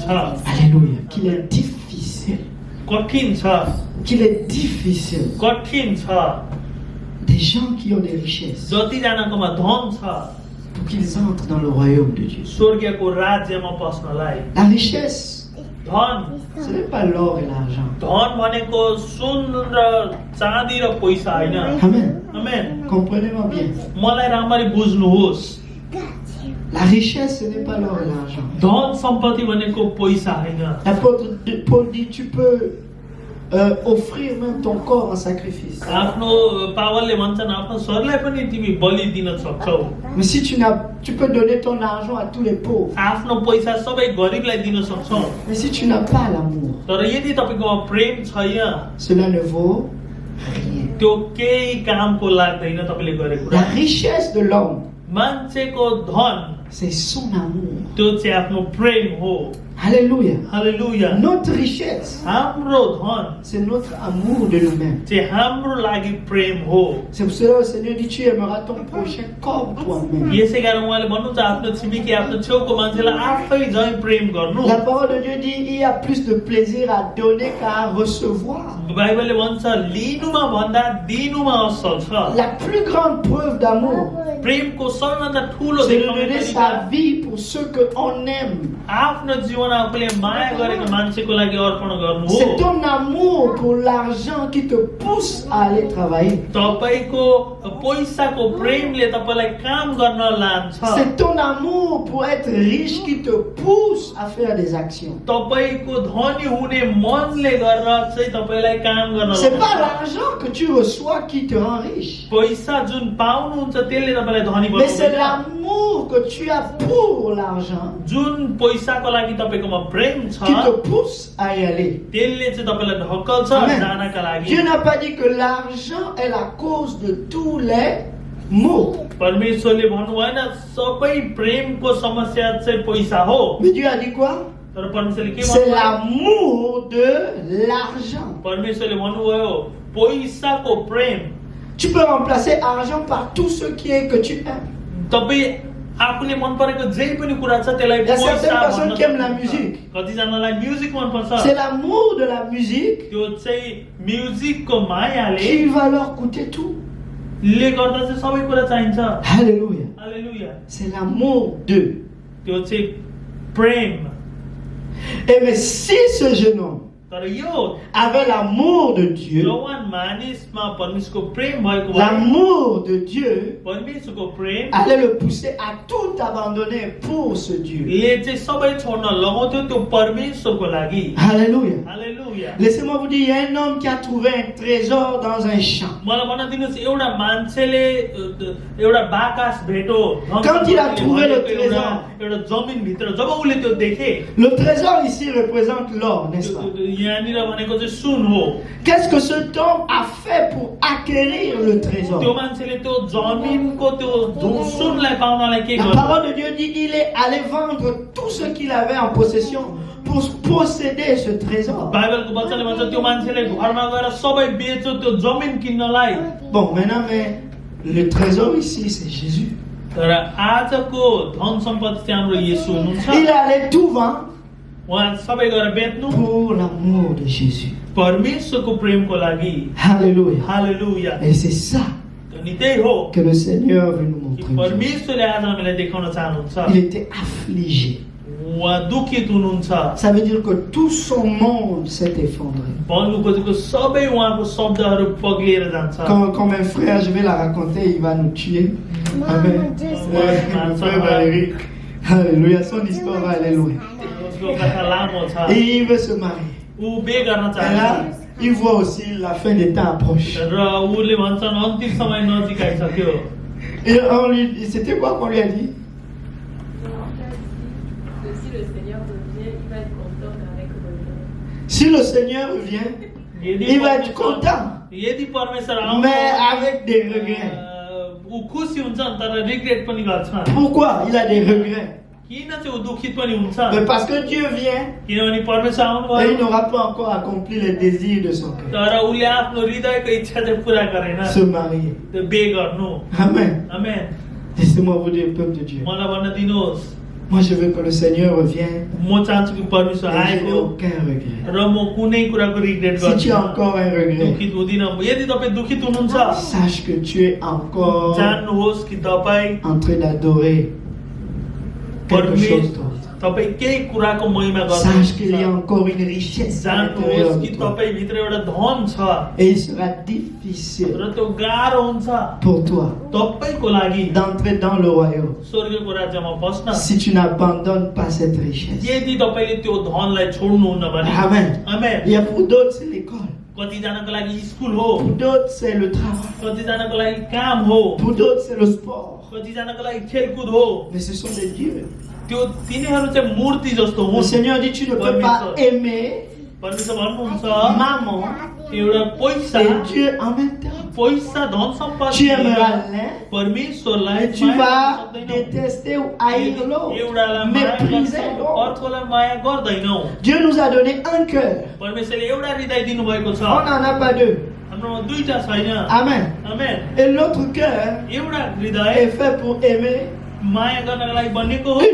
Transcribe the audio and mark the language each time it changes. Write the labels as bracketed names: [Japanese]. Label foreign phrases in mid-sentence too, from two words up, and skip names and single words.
[French] Alléluia. Qu'il est difficile. [Nepali] कठिन छ [French] Qu'il est difficile. [Nepali] कठिन छ [French] Des gens qui ont des richesses [Nepali] जतिजनाकोमा धन छ [French] pour qu'ils entrent dans le royaume de Dieu. [Nepali] स्वर्गको राज्यमा पस्नलाई [French] La richesse, [Nepali] धन [French] ce n'est pas l'or et l'argent. [Nepali] धन भनेको सुन र चाँदी र पैसा होइन [French] Amen. [Nepali] आमेन [French] Comprenez-moi bien. [Nepali] मलाई राम्ररी बुझ्नुहोस् [French] La richesse, ce n'est pas l'or et l'argent. [Nepali] धन सम्पत्ति भनेको पैसा होइन [French] L'apôtre Paul dit, tu peux offrir même ton corps en sacrifice. [Nepali] आफ्नो पावलले भन्छन् आफ्नो शरीरलाई पनि तिमी बलि दिन सक्छौ [French] Mais si tu peux donner ton argent à tous les pauvres. [Nepali] आफ्नो पैसा सबै गरिबलाई दिन सक्छौ [French] Mais si tu n'as pas l'amour, [Nepali] तर यदि तपाईकोमा प्रेम छैन [French] cela ne vaut rien. [Nepali] त्यो केही कामको लाग्दैन तपाईले गरेको [French] La [Nepali] कुरा [French] richesse de l'homme, [Nepali] मान्छेको धन [French] c'est son amour. [Nepali] त्यो चाहिँ आफ्नो प्रेम हो [French] Alléluia. [Nepali] हालेलुया [French] Notre richesse, [Nepali] हाम्रो धन [French] c'est notre amour de nous-mêmes. [Nepali] चाहिँ हाम्रो लागि प्रेम हो [French] C'est pour cela que le Seigneur dit, tu aimeras ton prochain comme toi-même. [Nepali] यसै कारण उहाँले भन्नुहुन्छ आफ्नो छिमेकी आफ्नो छेउको मान्छेलाई आफै झै प्रेम गर्नु [French] La parole de Dieu dit, il y a plus de plaisir à donner qu'à recevoir. [Nepali] बाइबलले भन्छ लिनुमा भन्दा दिनुमा असल छ [French] La plus grande preuve d'amour, [Nepali] प्रेमको सबैभन्दा ठुलो [French] c'est de [Nepali] देखाउने [French] donner [Nepali] तरिका [French] sa vie pour ceux qu'on aime. [Nepali] आफ्नो जीवन आफूले माया गरेको मान्छेको लागि अर्पण गर्नु हो [French] C'est ton amour pour l'argent qui te pousse à aller travailler. [Nepali] तपाईको पैसाको प्रेमले तपाईलाई काम गर्न लान्छ [French] C'est ton amour pour être riche qui te pousse à faire des actions. [Nepali] तपाईको धनी हुने मनले गरेर चाहिँ तपाईलाई काम गर्न [French] C'est pas [Nepali] लान्छ [French] l'argent que tu reçois qui te rend riche. [Nepali] पैसा जुन पाउनुहुन्छ त्यसले तपाईलाई धनी [French] Mais c'est [Nepali] बनाउँछ [French] l'amour que tu as pour l'argent [Nepali] जुन पैसाको लागि तपाईकोमा प्रेम छ [French] qui te pousse à y aller. [Nepali] त्यसले चाहिँ तपाईलाई ढक्कल्छ [French] Amen. [Nepali] जानका लागि [French] Dieu n'a pas dit que l'argent est la cause de tous les maux. [Nepali] परमेश्वरले भन्नु भएन सबै प्रेमको समस्या चाहिँ पैसा हो [French] Mais Dieu a dit quoi? [Nepali] तर परमेश्वरले के [French] C'est [Nepali] भन्नु [French] l'amour de l'argent. [Nepali] परमेश्वरले भन्नुभयो पैसाको प्रेम [French] Tu peux remplacer argent par tout ce qui est que tu aimes. [Nepali] तपाई आफूले मन परेको जे पनि कुरा छ त्यसलाई [French] Il y a certaines [Nepali] पैसा [French] personnes [Nepali] भन्न [French] qui aiment la [Nepali] सक्नुहुन्छ। [French] musique. [Nepali] कतिजनालाई म्युजिक मन पर्छ [French] C'est l'amour de la musique [Nepali] त्यो चाहिँ म्युजिकको मायाले [French] qui va leur coûter tout. [Nepali] ले गर्दा चाहिँ सबै कुरा चाहिन्छ [French] Alléluia. [Nepali] हालेलुया [French] C'est l'amour d'eux. [Nepali] त्यो चाहिँ प्रेम [French] Et mais si ce jeune homme [Nepali] तर यो [French] avait l'amour de Dieu, [Nepali] जवान मानिसमा परमेश्वरको प्रेम भएको भए [French] l'amour de Dieu [Nepali] परमेश्वरको प्रेम [French] allait le pousser à tout abandonner pour ce Dieu. [Nepali] ले चाहिँ सबै छोड्न लगाउँथ्यो त्यो परमेश्वरको लागि [French] Alléluia. [Nepali] हालेलुया [French] Laissez-moi vous dire, il y a un homme qui a trouvé un trésor dans un champ. [Nepali] मलाई भन्न दिनुहोस् एउटा मान्छेले एउटा बाकास भेटो [French] Quand il a trouvé le [Nepali] एउटा जमिन भित्र जब उसले त्यो देखे [French] Le trésor ici représente l'or, n'est-ce pas? [Nepali] यहाँनिर भनेको चाहिँ सुन हो [French] Qu'est-ce que cet homme a fait pour acquérir le trésor? [Nepali] त्यो मान्छेले त्यो जमिनको त्यो सुनलाई पाउनलाई के [French] La [Nepali] गर्यो [French] parole de Dieu dit il est allé vendre tout ce qu'il avait en possession pour posséder ce trésor. [Nepali] बाइबलको वचनले भन्छ त्यो मान्छेले घरमा गएर सबै बेच्यो त्यो जमिन किन्नलाई [French] Bon, maintenant, mais le trésor ici, c'est Jésus. [Nepali] तर आजको धन सम्पत्ति चाहिँ हाम्रो येशू हुनुहुन्छ [French] Il est allé tout vendre [Nepali] उहाँ सबै गरेर बेच्नु [French] pour l'amour de Jésus. [Nepali] परमेश्वरको प्रेमको लागि [French] Alléluia. [Nepali] हालेलुया [French] Et c'est ça [Nepali] अनि अनि त्यही हो [French] que le Seigneur veut nous [Nepali] कि [French] montrer. [Nepali] परमेश्वरले आज हामीलाई देखाउन चाहनुहुन्छ [French] Il était affligé. [Nepali] उहाँ दुखित हुनुहुन्छ [French] Ça veut dire que tout son monde s'est effondré. [Nepali] भन्नु खोजेको सबै उहाँको शब्दहरू पग्लिएर जान्छ [French] Quand mes frères, je vais la raconter, il va nous tuer. Amen. Mon frère Valérie. Alléluia. Son histoire va aller loin. [Nepali] उसको कथा लामो छ [French] Et il veut se marier. [Nepali] ऊ बे गर्न [French] Et là, [Nepali] चाहन्छ [French] il voit aussi la fin des temps approche. [Nepali] र उसले भन्छन् अन्तिम समय नजिक आइसक्यो [French] Et c'était quoi qu'on lui a dit? Si le Seigneur revient, il va être content avec le Si le Seigneur revient, il va être content, [Nepali] यदि परमेश्वर [French] mais avec des regrets. [Nepali] ऊ खुसी हुन्छ तर रिग्रेट पनि गर्छ [French] Pourquoi il a des regrets? [Nepali] किन चाहिँ ऊ दुखित पनि हुन्छ [French] Mais parce que Dieu vient [Nepali] किनभने परमेश्वर [French] et [Nepali] आउनुभयो [French] il n'aura pas encore accompli les désirs de son cœur. [Nepali] तर उसले आफ्नो हृदयको इच्छा चाहिँ पुरा गरेन [French] Se marier. [Nepali] त्यो बे गर्नु [French] Amen. [Nepali] आमेन [French] Laissez-moi vous dire, peuple de Dieu. [Nepali] मलाई भन्न दिनुहोस् [French] Moi, je veux que le Seigneur revienne [Nepali] म चाहन्छु कि परमेश्वर [French] et je n'ai [Nepali] आएको [French] aucun regret. [Nepali] र म कुनै कुराको रिग्रेट [French] Si tu as [Nepali] गर्छु [French] encore un regret, [Nepali] दुखित हुँदिन यदि तपाईँ दुखित हुनुहुन्छ [French] sache que tu es encore [Nepali] जान्नुहोस् कि तपाईँ [French] en train d'adorer quelque chose d'autre. [Nepali] तपाईँ केही कुराको महिमा [French] Sache qu'il y a [Nepali] गर्नुहुन्छ [French] encore une richesse à l'intérieur [Nepali] जान्नुहोस् [French] de [Nepali] कि [French] toi. [Nepali] तपाईँ भित्र एउटा धन छ [French] Et il sera difficile [Nepali] र त्यो गाह्रो हुन्छ [French] pour toi [Nepali] तपाईँको लागि [French] d'entrer dans le royaume [Nepali] स्वर्गको राज्यमा बस्न [French] si tu n'abandonnes pas cette richesse. [Nepali] यदि तपाईँले त्यो धनलाई छोड्नुहुन्न भने [French] Amen. [Nepali] आमेन [French] Il y a pour d'autres, c'est l'école. [Nepali] कतिजनाको लागि स्कुल हो [French] Pour d'autres, c'est le travail. [Nepali] कतिजनाको लागि काम हो [French] Pour d'autres, c'est le sport. [Nepali] कतिजनाको लागि खेलकुद हो [French] Mais ce sont des dieux. [Nepali] त्यो तिनीहरू चाहिँ मूर्ति जस्तो [French] Le [Nepali] हुन् [French] Seigneur dit, tu ne peux pas aimer [Nepali] परमेश्वर भन्नुहुन्छ [French] maman [Nepali] एउटा पैसा [French] et Dieu en même temps. [Nepali] पैसा धन [French] Tu [Nepali] सम्पत्ति [French] aimeras l'un [Nepali] परमेश्वरलाई [French] et tu [Nepali] माया [French] vas [Nepali] गर्न सक्दैनौ। [French] détester ou haïr l'autre. [Nepali] एउटालाई माया [French] Mépriser [Nepali] गर्छौ, [French] l'autre. [Nepali] अर्कोलाई माया गर्दैनौ [French] Dieu nous a donné un cœur. [Nepali] परमेश्वरले एउटा हृदय दिनुभएको छ [French] On n'en a pas deux. [Nepali] हाम्रोमा दुईटा छैन [French] Amen. [Nepali] आमेन [French] Et l'autre cœur [Nepali] एउटा [French] est [Nepali] हृदय [French] fait pour aimer [Nepali] माया गर्नको लागि बनेको हो